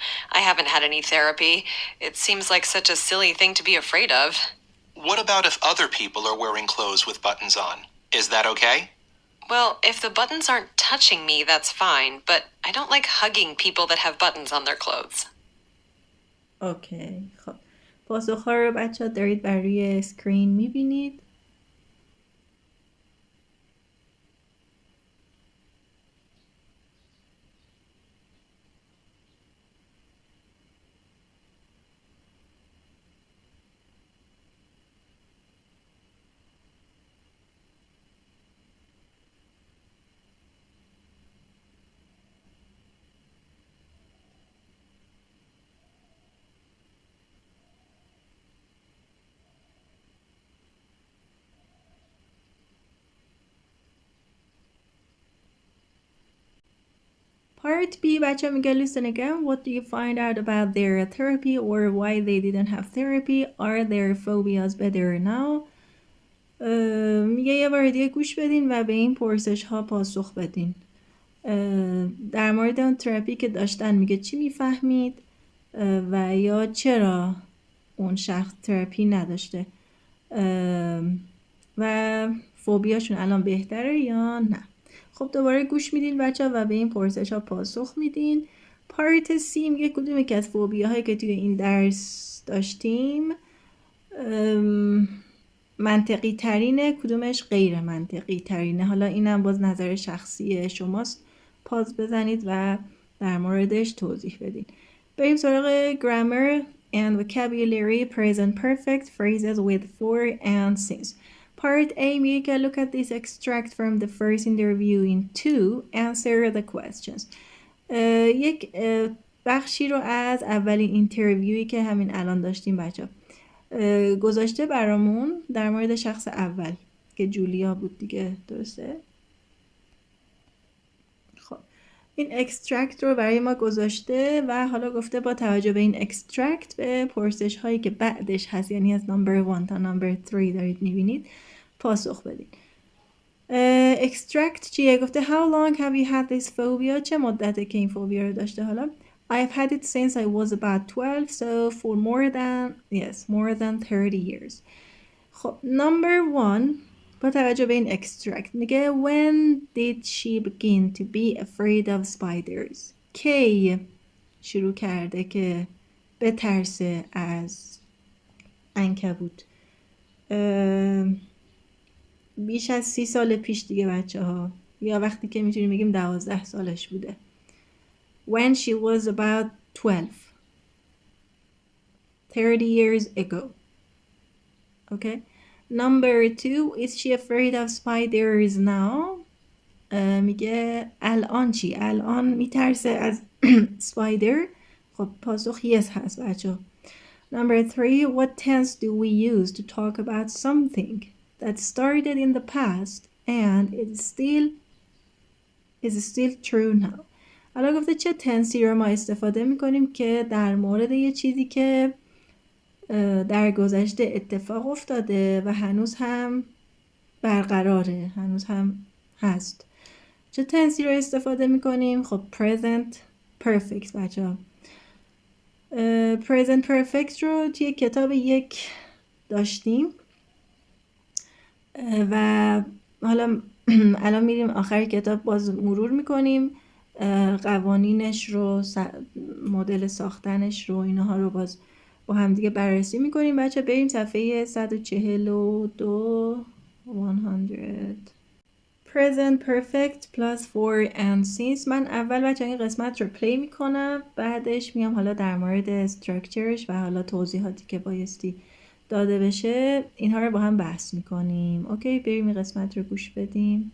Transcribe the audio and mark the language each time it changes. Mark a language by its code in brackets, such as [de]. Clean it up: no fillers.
[en] I haven't had any therapy. It seems like such a silly thing to be afraid of. What about if other people are wearing clothes with buttons on? Is that okay? Well, if the buttons aren't touching me, that's fine. But I don't like hugging people that have buttons on their clothes. [fa] اوکی خب پاسخ‌ها رو بچه‌ها دارید بر روی اسکرین می‌بینید. [en] Part B [fa] بچه میگه [en] listen again, what do you find out about their therapy or why they didn't have therapy? Are their phobias better now? [fa] میگه یه بار دیگه گوش بدین و به این پرسش ها پاسخ بدین. در مورد اون تراپی که داشتن میگه چی میفهمید و یا چرا اون شخص تراپی نداشته و فوبیاشون الان بهتره یا نه. خب دوباره گوش میدین بچه و به این پرسش ها پاسخ میدین. پارت سی میگه کدومی که از فوبیا هایی که توی این درس داشتیم منطقی ترینه، کدومش غیر منطقی ترینه. حالا اینم باز نظر شخصی شماست، پاز بزنید و در موردش توضیح بدین. بریم سراغ [en] grammar and vocabulary present perfect phrases with for and since. Part A [fa] میگه که [en] look at this extract from the first interview in 2 answer the questions. [fa] یک بخشی رو از اولین اینترویویی که همین الان داشتیم بچه گذاشته برامون در مورد شخص اول که جولیا بود دیگه، درسته؟ خب این اکسترکت رو برای ما گذاشته و حالا گفته با توجه به این اکسترکت به پرسش هایی که بعدش هست، یعنی از نمبر 1 تا نمبر 3 دارید میبینید پاسخ بدید. اکسترکت چیه؟ گفته [en] how long have you had this phobia؟ [fa] چه مدته که این فوبیا رو داشته؟ حالا [en] I've had it since I was about 12, so for more than 30 years. [fa] خب number 1 با توجه به این extract میگه [en] when did she begin to be afraid of spiders؟ [fa] کی شروع کرده که بترسه از عنکبوت؟ بیش از 30 سال پیش دیگه بچه ها، یا وقتی که میتونیم بگیم 12 سالش بوده. [en] When she was about 12. 30 years ago. Okay. Number 2, is she afraid of spiders now? [fa] میگه الان چی؟ الان میترسه از سپایدر؟ خب پاسخ yes هست بچه. Number 3, [en] what tense do we use to talk about something that started in the past and is still true now؟ [fa] حالا گفته چه تنسی رو ما استفاده میکنیم که در مورد یه چیزی که در گذشته اتفاق افتاده و هنوز هم برقراره، هنوز هم هست. چه تنسی رو استفاده میکنیم؟ خب present perfect بچه ها. present perfect رو توی کتاب 1 داشتیم و حالا الان میریم آخر کتاب باز مرور میکنیم قوانینش رو، مدل ساختنش رو، اینها رو باز با هم دیگه بررسی میکنیم. بچه بریم صفحه 142 100 present perfect plus for and since. من اول بچه این قسمت رو پلی میکنم، بعدش میام حالا در مورد structures و حالا توضیحاتی که بایستی داده بشه اینها رو با هم بحث میکنیم. اوکی بریم این قسمت رو گوش بدیم.